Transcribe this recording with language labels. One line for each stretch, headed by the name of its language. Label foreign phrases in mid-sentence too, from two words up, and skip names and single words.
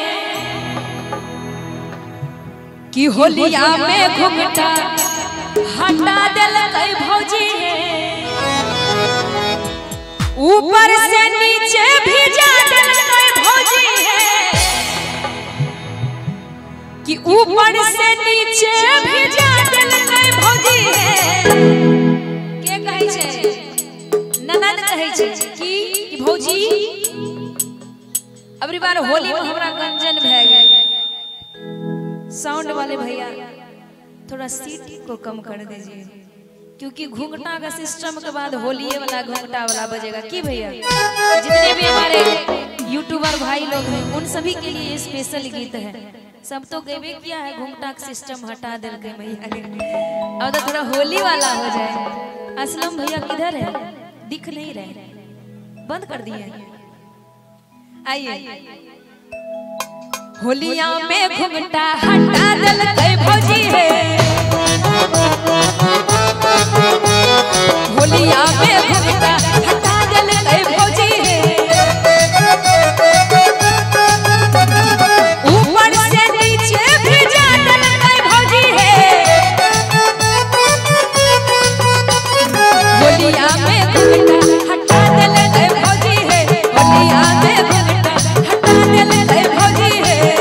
Angika: कि होलिया में घुंघटा हटा देलकै भौजी है, ऊपर से नीचे भिजा देलकै भौजी है, कि ऊपर से नीचे भिजा देलकै भौजी है। के कहै छै ननद कहै छै कि भौजी अबरी बार होली में हमरा गंजन भए गेल।
Hindi: साउंड वाले भैया थोड़ा सीटी को कम कर दीजिए, क्योंकि घुंघटा का सिस्टम के बाद होलिये वाला घुंघटा वाला बजेगा। की भैया जितने भी हमारे यूट्यूबर भाई लोग हैं उन सभी के लिए स्पेशल गीत है। सब तो गेबे किया है, घुंघटा का सिस्टम
Angika: हटा देलकै
Hindi: भैया। अब तो थोड़ा होली वाला हो जाए। असलम भैया किधर है, दिख नहीं रहे, बंद कर दिए।
Angika: आइए होलिया में घुंघटा हटा देलकै भौजी है, होलिया में घुंघटा हटा देलकै भौजी है, ऊपर से नीचे भिजा देलकै भौजी है, होलिया में घुंघटा हटा देलकै भौजी है, होलिया में घुंघटा हटा देलकै भौजी है।